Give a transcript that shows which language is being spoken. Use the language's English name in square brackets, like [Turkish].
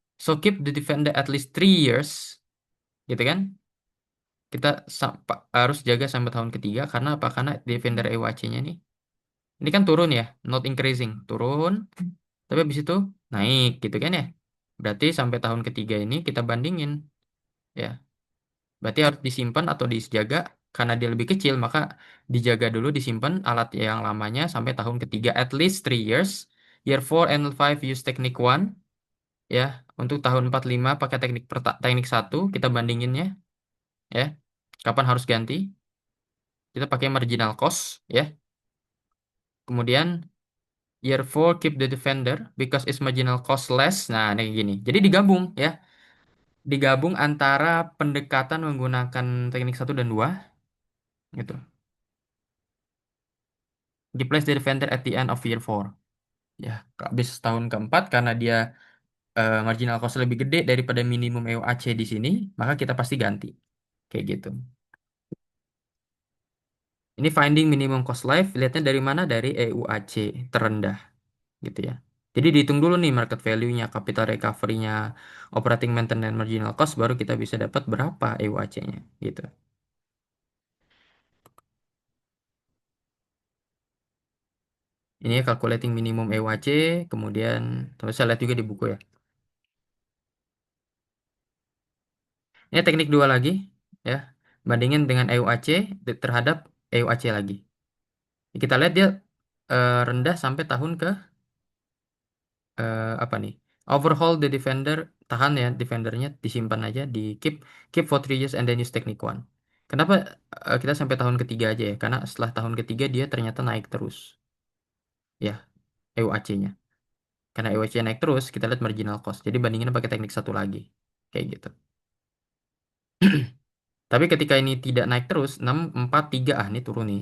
[English] So keep the defender at least 3 years, [Indonesian] gitu kan? Kita harus jaga sampai tahun ketiga karena apa? Karena defender EUAC-nya nih, ini kan turun ya, [English] not increasing, [Indonesian] turun, tapi habis itu naik, gitu kan ya? Berarti sampai tahun ketiga ini kita bandingin, ya. Berarti harus disimpan atau dijaga karena dia lebih kecil, maka dijaga dulu disimpan alat yang lamanya sampai tahun ketiga [English] at least 3 years. Year 4 and 5 use technique one, ya. [Indonesian] Untuk tahun 45 pakai teknik satu, kita bandinginnya, ya. Kapan harus ganti? Kita pakai marginal cost, ya. [English] Kemudian year 4 keep the defender because its marginal cost less. [Indonesian] Nah, ini kayak gini. Jadi digabung, ya. Digabung antara pendekatan menggunakan teknik satu dan 2, gitu. [English] Replace the defender at the end of year 4. [Indonesian] Ya, habis tahun keempat karena dia marginal cost lebih gede daripada minimum EUAC di sini, maka kita pasti ganti. Kayak gitu. Ini [English] finding minimum cost life, [Indonesian] lihatnya dari mana? Dari EUAC terendah, gitu ya. Jadi dihitung dulu nih market value-nya, capital recovery-nya, operating maintenance marginal cost, baru kita bisa dapat berapa EUAC-nya, gitu. Ini [English] calculating minimum EUAC, [Indonesian] kemudian terus saya lihat juga di buku ya. Ini teknik dua lagi, ya. Bandingin dengan EUAC terhadap EUAC lagi. Kita lihat dia rendah sampai tahun ke apa nih? [English] Overhaul the defender, [Indonesian] tahan ya defendernya, disimpan aja, di [English] keep keep for 3 years and then use technique one. [Indonesian] Kenapa kita sampai tahun ketiga aja ya? Karena setelah tahun ketiga dia ternyata naik terus, ya, EUAC-nya. Karena EUAC naik terus, kita lihat marginal cost. Jadi bandingin pakai teknik satu lagi, kayak gitu. Tapi ketika ini tidak naik terus, 6 4 3, ah ini turun nih.